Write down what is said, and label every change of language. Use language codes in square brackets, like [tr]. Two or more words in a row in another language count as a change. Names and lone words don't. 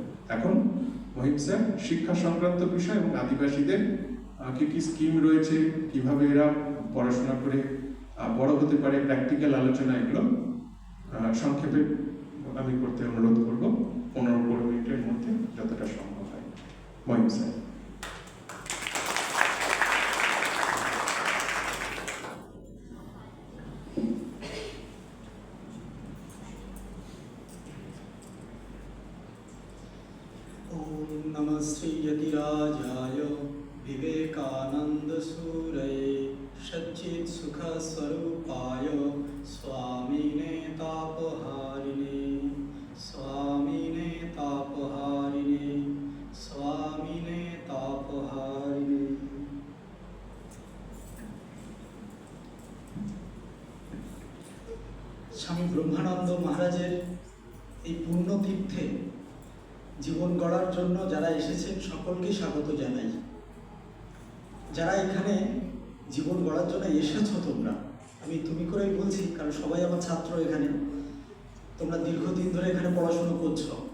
[bn] এখন মহিম স্যার শিক্ষা সংক্রান্ত বিষয় এবং আদিবাসীদের কি কি স্কিম রয়েছে, কিভাবে এরা পড়াশোনা করে বড় হতে পারে, প্র্যাকটিক্যাল আলোচনা, এগুলো সংক্ষেপে আমি করতে অনুরোধ করব, 15-20 মিনিটের মধ্যে যতটা সম্ভব হয়। মহিম স্যার। [sa] ओम नमः श्री यतिराजाय विवेकानंद सूरये सच्चित सुख स्वरूपाय स्वामिने तापहारिणे स्वामिने तापहारिणे स्वामिने तापहारिणे। [bn] স্বামী ব্রহ্মানন্দ মহারাজের এই পূর্ণ তীর্থে জীবন গড়ার জন্য যারা এসেছেন সকলকে স্বাগত জানাই। যারা এখানে জীবন গড়ার জন্য এসেছো তোমরা, আমি তুমি করেই বলছি কারণ সবাই আমার ছাত্র এখানে, তোমরা দীর্ঘদিন ধরে এখানে পড়াশুনো করছো।